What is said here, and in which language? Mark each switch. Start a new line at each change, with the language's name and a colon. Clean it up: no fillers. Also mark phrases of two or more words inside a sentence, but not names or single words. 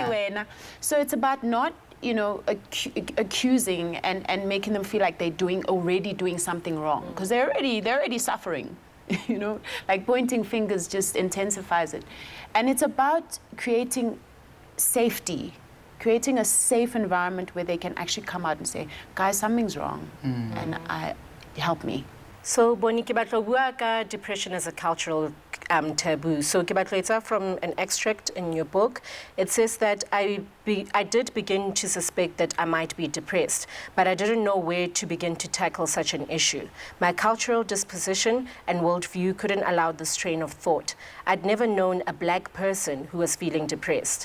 English: So it's about not, you know, accusing and making them feel like they're already doing something wrong, because they're already suffering. You know, like pointing fingers just intensifies it. And it's about creating safety. Creating a safe environment where they can actually come out and say, guys, something's wrong, and help me. So, Bonnie,
Southern Sotho: ke batla bua ka depression
English: as a cultural taboo. So,
Southern Sotho: ke batla etsa
English: from an extract in your book. It says that I did begin to suspect that I might be depressed, but I didn't know where to begin to tackle such an issue. My cultural disposition and worldview couldn't allow this train of thought. I'd never known a black person who was feeling depressed.